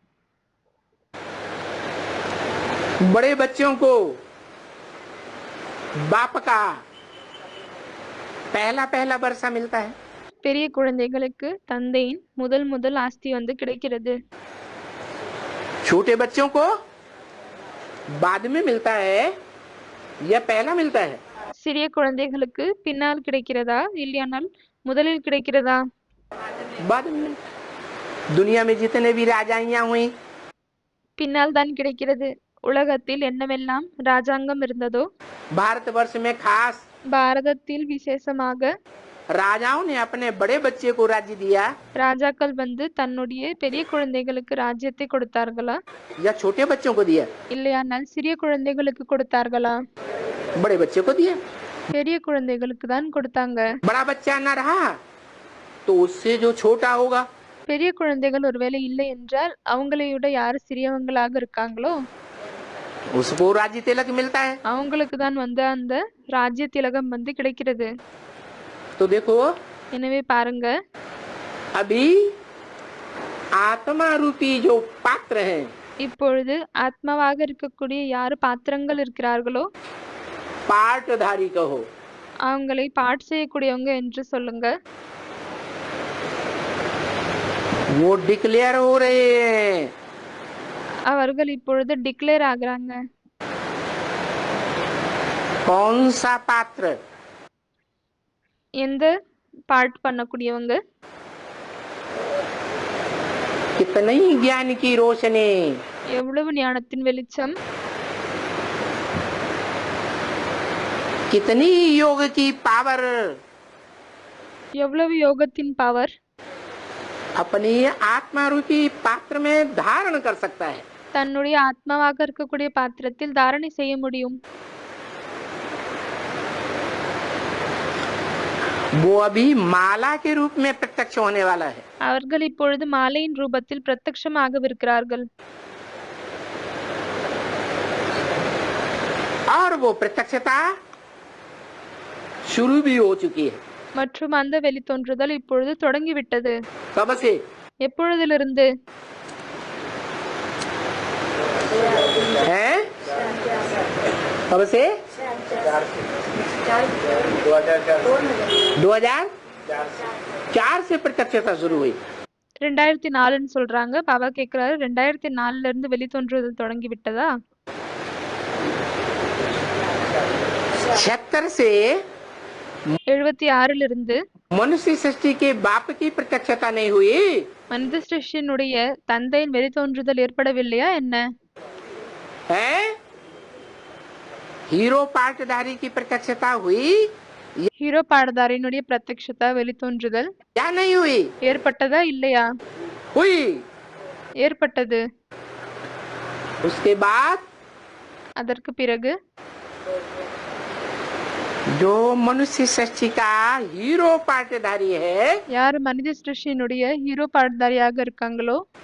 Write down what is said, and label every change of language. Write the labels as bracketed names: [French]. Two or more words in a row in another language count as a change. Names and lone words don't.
[Hindi] बड़े बच्चों को बाप का पहला पहला वर्षा मिलता है। [Tamil] பெரிய குழந்தைகளுக்கு தந்தையின் முதல் ஆஸ்தி வந்து கிடைக்கிறது. [Hindi] छोटे बच्चों को बाद में मिलता है या पहला मिलता है। [Tamil] சிறிய குழந்தைகளுக்கு பின்னால் கிடைக்கிறதா இல்லையானால் முதலில் கிடைக்கிறதா? [Hindi] बाद में। दुनिया में जितने भी राजाइयां हुई [Tamil] பின்னால் தான் கிடைக்கிறது. உலகத்தில் என்னவெல்லாம் ராஜாங்கம் இருந்ததோ, [Hindi] भारतवर्ष में खास [Tamil] பாரதத்தில் விசேஷமாக [Hindi] राजाओं ने अपने बड़े बच्चे को राज्य दिया [Tamil] ராஜாக்கள் வந்து தன்னுடைய பெரிய குழந்தைகளுக்கு ராஜ்யத்தை கொடுத்தார்களா [Hindi] या छोटे बच्चों को दिया। [Tamil] இல்லையானால் சிறிய குழந்தைகளுக்கு கொடுத்தார்களா? [Hindi] बड़े बच्चे को दिया। [Tamil] பெரிய குழந்தைகளுக்கு தான் கொடுத்தாங்க. [Hindi] बड़ा बच्चा न रहा तो उससे जो छोटा होगा [Tamil] பெரிய குழந்தைகள் ஒருவேளை இல்லை என்றால் அவங்களையோட யாரு சிறியவங்களாக இருக்காங்களோ [Hindi] उसको राज्य तिलक मिलता है। [Tamil] அவங்களுக்கு தான் வந்து அந்த ராஜ்ய திலகம் வந்து கிடைக்கிறது. [Hindi] तो देखो [Tamil] எனவே பாருங்க, [Hindi] अभी आत्मा रूपी जो पात्र हैं [Tamil] இப்பொழுது ஆத்மாவாக இருக்கக்கூடிய யாரு பாத்திரங்கள் இருக்கிறார்களோ [Hindi] पार्टधारी कहो, [Tamil] அவங்களை பாட்டு செய்யக்கூடியவங்க என்று சொல்லுங்க. [Hindi] वो डिक्लेयर हो रहे हैं। [Tamil] அவர்கள் இப்பொழுது டிக்ளேர் ஆகுறாங்க. [Hindi] कौन सा पात्र? [Tamil] எந்த பாட்டு பண்ணக்கூடியவங்க? [Hindi] कितनी ज्ञान की रोशनी, [Tamil] எவ்வளவு ஞானத்தின் வெளிச்சம், [Hindi] कितनी योग की पावर [Tamil] எவ்வளவு யோகத்தின் பவர் [Hindi] अपनी आत्मा रूपी पात्र में धारण कर सकता है। [Tamil] தன்னுடைய ஆத்மாவாக இருக்கக்கூடிய பாத்திரத்தில் தாரணை செய்ய முடியும். [Hindi] वो अभी माला के रूप में प्रत्यक्ष होने वाला है। [Tamil] அவர்கள் இப்பொழுது மாலையின் ரூபத்தில் பிரத்யட்சமாகவிருக்கிறார்கள். [Hindi] और वो प्रत्यक्षता शुरू भी हो चुकी है। [Tamil] மற்றும் அந்த வெளித்தோன்றுதல் இப்பொழுது தொடங்கிவிட்டது. [Hindi] कब से? [Tamil] எப்பொழுதிலிருந்து? [Hindi] हैं? कब से? 2004 से प्रत्यक्षता शुरू हुई। [Tamil] 2004ன்னு சொல்றாங்க. பாபா கேக்குறாரு 2004ல இருந்து வெளித்தோன்றுதல் தொடங்கி விட்டதா? [Hindi] 76 से [Tamil] 76ல இருந்து [Hindi] मनुष्य सृष्टि के बाप की प्रत्यक्षता नहीं हुई [Tamil] மனித சிருஷ்டியினுடைய தந்தையின் வெளித்தோன்றுதல் ஏற்படவில்லையா என்ன? [Hindi] है। हीरो पार्टधारी की प्रत्यक्षता हुई [Tamil] ஹீரோ பாடதாரியினுடைய பிரத்யக்ஷதா வெளித்தோன்றுதல் [Hindi] या नहीं हुई? [Tamil] ஏற்பட்டதா இல்லையா? [Hindi] हुई। [Tamil] ஏற்பட்டது. [Hindi] उसके बाद [Tamil] அதற்கு பிறகு [Hindi] जो मनुष्य सृष्टि का हीरो पार्टधारी है [Tamil] யார் மனித சிருஷ்டியினுடைய ஹீரோ பாடதாரியாக இருக்காங்களோ